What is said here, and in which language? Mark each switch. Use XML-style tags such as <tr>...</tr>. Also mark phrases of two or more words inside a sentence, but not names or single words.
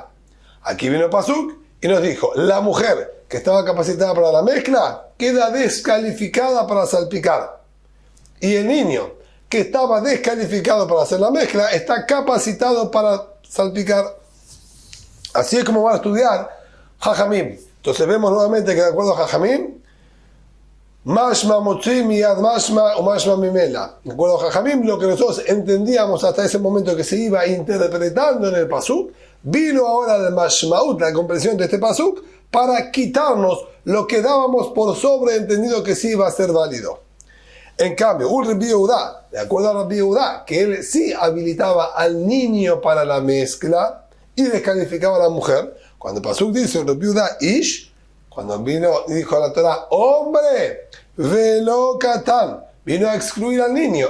<es>Aquí vino Pasuk y nos dijo: la mujer que estaba capacitada para la mezcla queda descalificada para salpicar. Y el niño que estaba descalificado para hacer la mezcla está capacitado para salpicar. Así es como van a estudiar jajamim. Entonces vemos nuevamente que de acuerdo a jajamim,</es> <he>Mashma motzi miyad mashma o mashma mimela.</he> <es>De acuerdo a jajamim, lo que nosotros entendíamos hasta ese momento que se iba interpretando en el pasuk, vino ahora el mashmaut, la comprensión de este pasuk, para quitarnos lo que dábamos por sobreentendido que sí iba a ser válido. En cambio, un Rabbi Yehuda, de acuerdo a Rabbi Yehuda, que él sí habilitaba al niño para la mezcla y descalificaba a la mujer, cuando el pasuk dice Rabbi Yehuda ish, cuando vino y dijo a la Torah hombre,</es> <he>velo katán,</he> <es>vino a excluir al niño.</es>